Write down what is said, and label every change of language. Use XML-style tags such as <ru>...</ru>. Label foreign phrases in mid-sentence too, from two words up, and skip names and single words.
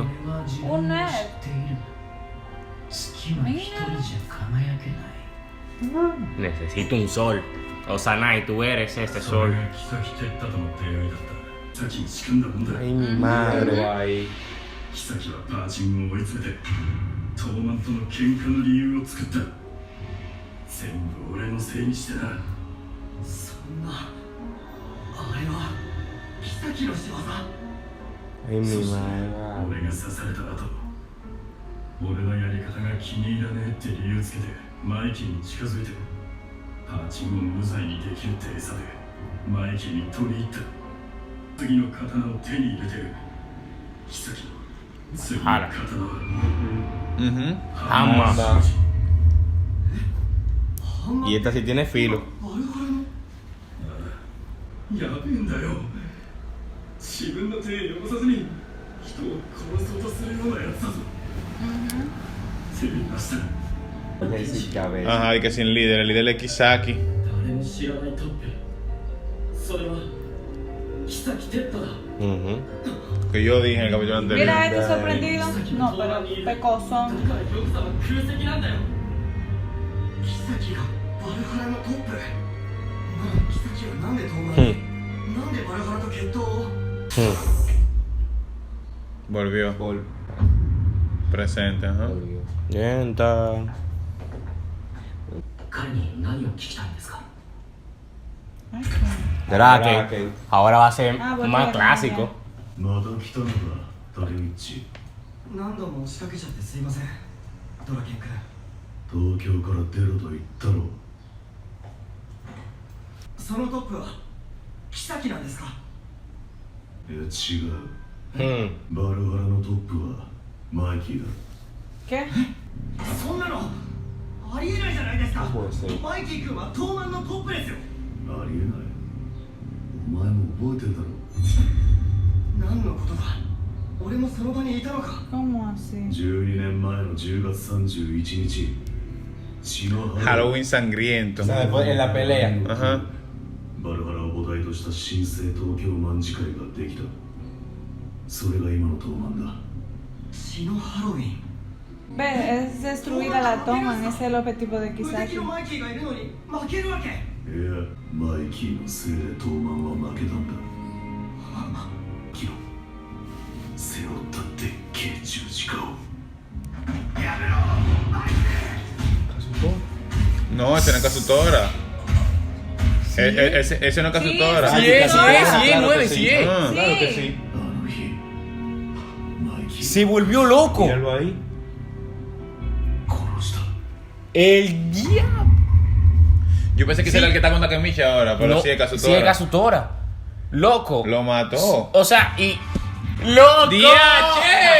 <ja>俺は自</ja> <es>Un</es> <ja>分を</ja> <es>nerd.</es> <ja>知っている好きは一人じゃ輝けない</ja> <es>Necesito un sol. Osanai, tú eres este</es> <ja>それ</ja> <es>sol.</es> <ja>が妃哲太との出会いだった妃に仕組んだもんだ</ja> <es>Ay, mi madre. Guay.</es> <ja>妃はパーチンを追い詰めてトーマンとの喧嘩の理由を作った全部俺のせいにしてなそんなあれは妃の仕業</ja> <es>Ay, mi</es> <ja>そして</ja> <es>madre.</es> <ja>俺が刺された後俺のやり方が気に入らねえって理由つけてマイキーに近づいてパーチンを無罪にできるって餌でマイキーに取り入った次の刀を手に入れてる妃の次の刀は</ja> <es>Ujú. Jamás. Y esta sí tiene filo.</es> <ja>やべえんだよ自分の手汚さずに人を殺そうとするようなやつだぞ手に出した</ja> <es>Necesito cabeza. Ajá, y que sin líder. El líder es Kisaki. 誰も知らないトップそれは妃哲太だ Ujú. Que yo dije en el capítulo anterior. Mira, este sorprendido. No, pero pecosón.</es> <ja>だから玉座は空席なんだよ妃がバルハラのトップなら妃はなんで東南になんでバルハラと決闘を</ja> <es>Volvió. Gol. Presente, ajá. Lenta.</es> <ja>彼に何を聞きたいんですか</ja> <es>Draken. Ahora va a ser Ah, bueno, más ya, clásico.</es> <ja>また来たのかタケミッチ。何度も押しかけちゃってすいませんドラケン君東京から出ろと言ったろ。そのトップは妃なんですかいや違う。 Hmm. バルハラのトップはマイキーだ。</ja> <es>¿Qué?</es> <ja>そんなのありえないじゃないですか</ja> <es>puede ser.</es> <ja>マイキー君は東満のトップですよありえない。お前も覚えてるだろ。何のことだ俺もその場にいたのか</ja> <es>¿Cómo así?</es> <ja>12 年前の10月31日。血の</ja> <es>Halloween sangriento. O sea, después en la pelea. Ajá.</es> <ja>バルハラを母体とした新生東京卍会ができた。それが今の東卍だ。血のハロウィン</ja> <es>Ve, es destruida la toma, ese es el objetivo de</es> <ja>無敵</ja> <es>Kisaki.</es> <ja>のマイキーがいるのに負けるわけいや、マイキーのせいで東卍は負けたんだ。キロ、背負ったでっけえ十字架を。</ja> <es>No, ese no es Kazutora. Ese no es Kazutora. Sí, es, Claro 9, que sí. sí es. Ah. Claro que sí.</es> <ja>あの日、マイキー</ja> <es>Se volvió loco. Míralo ahí.</es> <ja>殺した。</ja> <es>El diablo. Yo pensé que ese era el que está con Takemichi ahora, pero No, sí es Kazutora. Sí es Kazutora. Loco. Lo mató. O sea, y. ¡Loco! ¡Diache!</es>